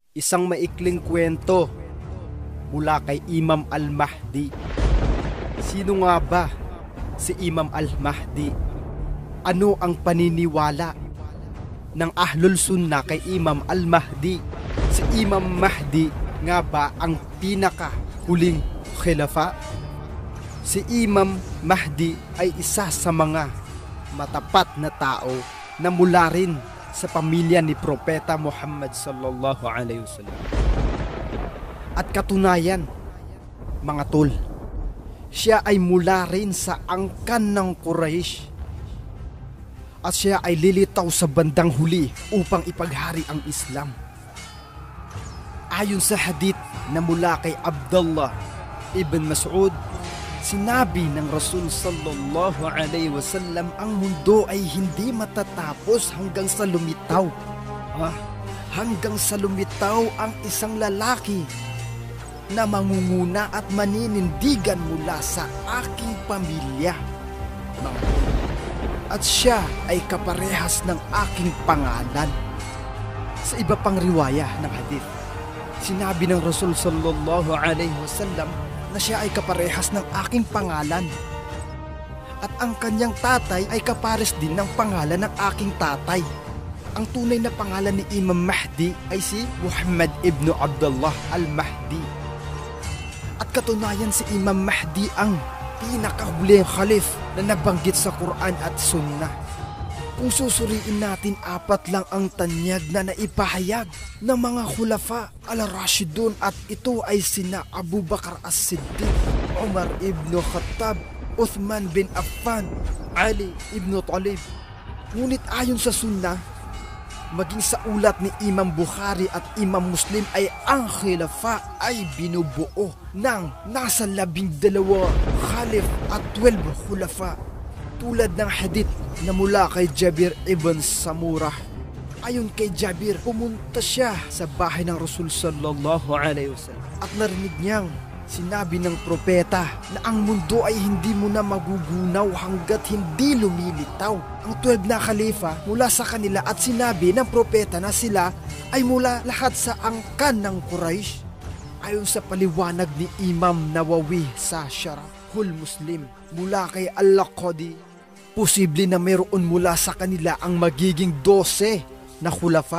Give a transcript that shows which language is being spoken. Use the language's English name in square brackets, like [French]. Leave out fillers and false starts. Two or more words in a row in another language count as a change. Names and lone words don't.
[Filipino] Isang maikling kwento mula kay Imam Al-Mahdi. Sino nga ba si Imam Al-Mahdi? Ano ang paniniwala ng Ahlul Sunnah kay Imam Al-Mahdi? Si Imam Mahdi nga ba ang pinakahuling khilafa? Si Imam Mahdi ay isa sa mga matapat na tao na mula rin sa pamilya ni Propeta Muhammad [Arabic] صلى الله عليه وسلم. [Filipino] At katunayan, mga tol, siya ay mula rin sa angkan ng Quraysh. At siya ay lilitaw sa bandang huli upang ipaghari ang Islam. Ayon sa hadith na mula kay Abdullah ibn Mas'ud, sinabi ng Rasul [Arabic] صلى الله عليه وسلم, [Filipino] ang mundo ay hindi matatapos hanggang sa lumitaw. Hanggang sa lumitaw ang isang lalaki na mangunguna at maninindigan mula sa aking pamilya. At siya ay kaparehas ng aking pangalan. Sa iba pang riwaya ng hadith, sinabi ng Rasul [Arabic] صلى الله عليه وسلم [Filipino] na siya ay kaparehas ng aking pangalan. At ang kanyang tatay ay kapares din ng pangalan ng aking tatay. Ang tunay na pangalan ni Imam Mahdi ay si Muhammad ibn Abdullah Al-Mahdi. At katunayan si Imam Mahdi ang pinakahuling khalif na nabanggit sa Quran at Sunnah. Kung susuriin natin, 4 lang ang tanyag na naipahayag ng mga [Arabic] الخلفاء الراشدون, [Filipino] at ito ay sina Abu Bakar as-Siddiq, Umar ibn Khattab, Uthman bin Affan, Ali ibn Talib. Ngunit ayon sa Sunnah, maging sa ulat ni Imam Bukhari at Imam Muslim, ay ang khilafa ay binubuo ng nasa 12 khalif at 12 khulafa. Tulad ng hadith na mula kay Jabir ibn Samurah. Ayon kay Jabir, pumunta siya sa bahay ng Rasul [Arabic] صلى الله عليه وسلم [Filipino] at narinig niyang sinabi ng propeta na ang mundo ay hindi mo na magugunaw hanggat hindi lumilitaw ang 12 na khalifa mula sa kanila, at sinabi ng propeta na sila ay mula lahat sa angkan ng Quraysh. Ayon sa paliwanag ni Imam Nawawi sa Syarahul Muslim mula kay Al-Laqadi, posible na mayroon mula sa kanila ang magiging 12 na khulafa.